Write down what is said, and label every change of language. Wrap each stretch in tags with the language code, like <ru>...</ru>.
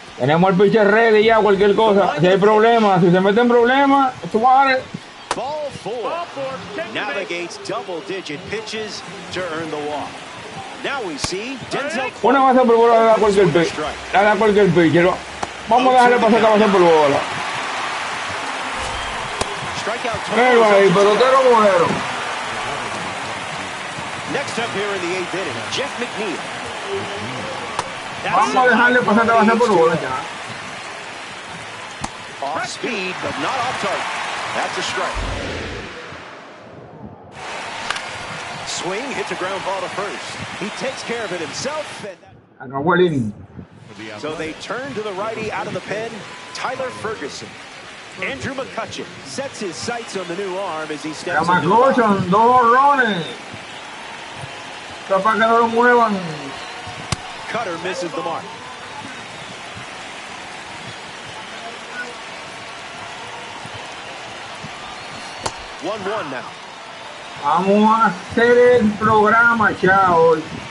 <es>Tenemos el pitcher ready ya, cualquier cosa. Si hay problemas, si se meten problemas, Suárez.</es> <en>Ball four. Navigates double-digit pitches to earn the walk. Now we see Denzel.</en> <es>Una base por bola le da cualquier pitcher. Le da cualquier pitcher. Vamos a dejarle pasar esta base por bola. Pero ahí, pelotero muero.</es> <en>Next up here in the 8th inning, Jeff McNeil.</en> <es>Vamos a dejarle pasar esta base por bola ya.</es> <en>Off speed, but not off target. That's a strike. Swing, hits a ground ball to first. He takes care of it himself. And</en> <es>Acabó el inning.</es> <en>so they turn to the righty out of the pen, Tyler Ferguson. Andrew McCutchen sets his sights on the new arm as he steps into the box.</en> <es>McCutchen, 2 honrones. Esto para que no lo muevan.</es> <en>Cutter misses the mark. One now.</en> <es>Vamos a hacer el programa ya hoy.</es>